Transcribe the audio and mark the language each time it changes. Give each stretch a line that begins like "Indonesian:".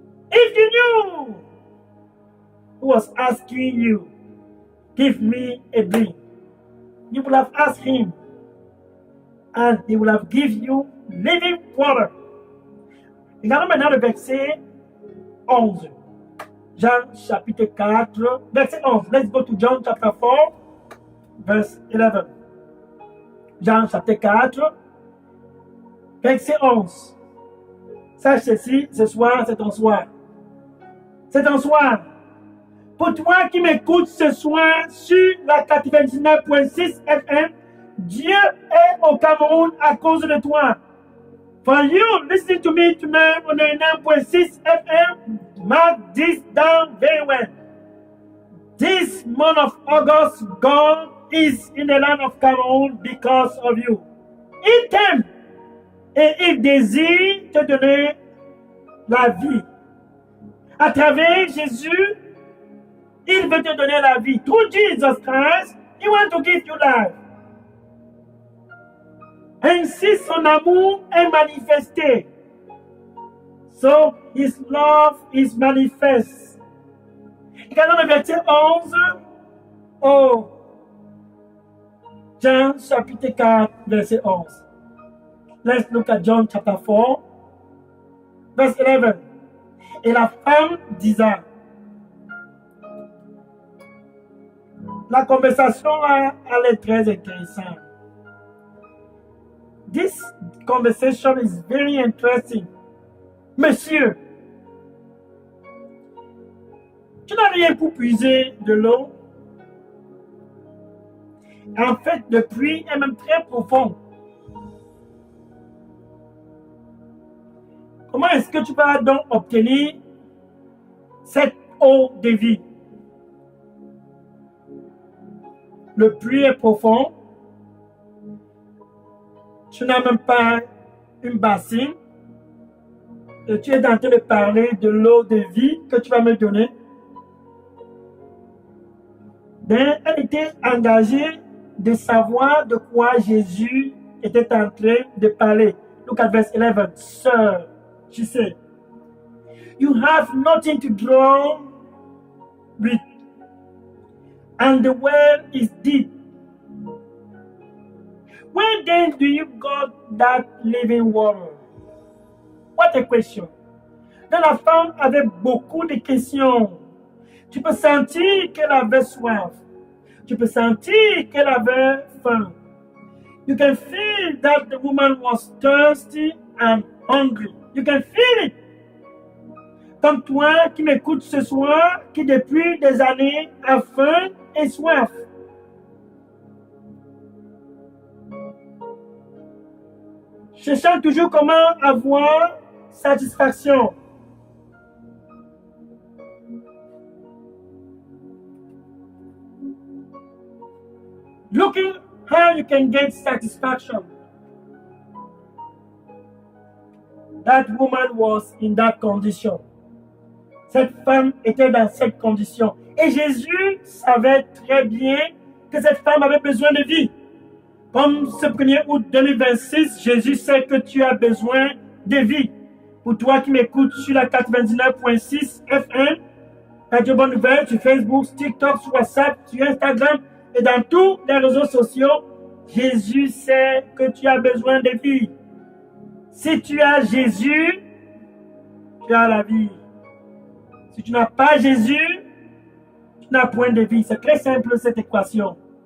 English: If you knew who was asking you, give me a drink, you would have asked him, and he would have given you living water.
French: Regardons maintenant le verset 11. Jean chapitre 4, verset 11.
English: Let's go to John chapter 4, verse 11.
French: Jean chapitre 4, verset 11. Sache ceci, ce soir, c'est ton soir. C'est ton soir. Pour toi qui m'écoutes ce soir sur la 99.6 FM, Dieu est au Cameroun à cause de toi.
English: For you listening to me tonight on 99.6 FM, mark this down very well. This month of August, God is in the land of Cameroun because of you.
French: Il t'aime et il désire te donner la vie. À travers Jésus, il veut te donner la vie.
English: Through Jesus Christ, he wants to give you life.
French: Ainsi, son amour est manifesté.
English: So, his love is manifest.
French: Regardons le verset 11. Oh, Jean chapitre 4, verset 11.
English: Let's look at John chapter 4, verse 11.
French: Et la femme disait, la conversation là, elle est très intéressante.
English: This conversation is very interesting.
French: Monsieur, tu n'as rien pour puiser de l'eau? En fait, le puits est même très profond. Comment est-ce que tu vas donc obtenir cette eau de vie? Le puits est profond. Tu n'as même pas une bassine. Et tu es en train de parler de l'eau de vie que tu vas me donner. Donc, elle était engagée de savoir de quoi Jésus était en train de parler.
English: Look at verse 11. Sir, she said, you have nothing to draw with, and the well is deep. Where then do you got that living water? What a question.
French: Donc la femme avait beaucoup de questions. Tu peux sentir qu'elle avait soif. Tu peux sentir qu'elle avait faim.
English: You can feel that the woman was thirsty and hungry. You can feel it.
French: Comme toi qui m'écoutes ce soir, qui depuis des années a faim et soif. Cherchant toujours comment avoir satisfaction.
English: Looking how you can get satisfaction. That woman was in that condition.
French: Cette femme était dans cette condition. Et Jésus savait très bien que cette femme avait besoin de vie. Comme ce 1er août 2026, Jésus sait que tu as besoin de vie. Pour toi qui m'écoutes sur la 99.6 FM, Radio Bonne Nouvelle, sur Facebook, TikTok, sur WhatsApp, sur Instagram et dans tous les réseaux sociaux, Jésus sait que tu as besoin de vie. Si tu as Jésus, tu as la vie. Si tu n'as pas Jésus, tu n'as point de vie. C'est très simple cette équation.